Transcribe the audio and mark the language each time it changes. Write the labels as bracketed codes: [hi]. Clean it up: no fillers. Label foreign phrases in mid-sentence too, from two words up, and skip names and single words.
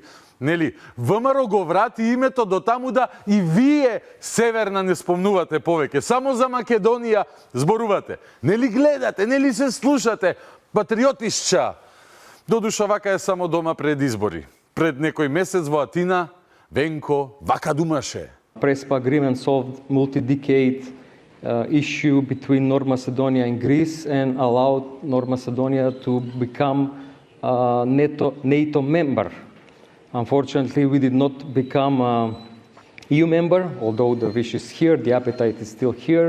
[mk] Нели, ВМРО го врати името до таму да и вие Северна не спомнувате повеќе, само за Македонија зборувате. Нели гледате, нели се слушате, патриотишча. Додуша вака е само дома пред избори. Пред некој месец во Атина, Венко вака думаше. [en] Prespa agreement solved multi-decade issue between North Macedonia and Greece and allowed North Macedonia to become a NATO member. Unfortunately, we did not become a EU member, although the wish is here, the appetite is still here.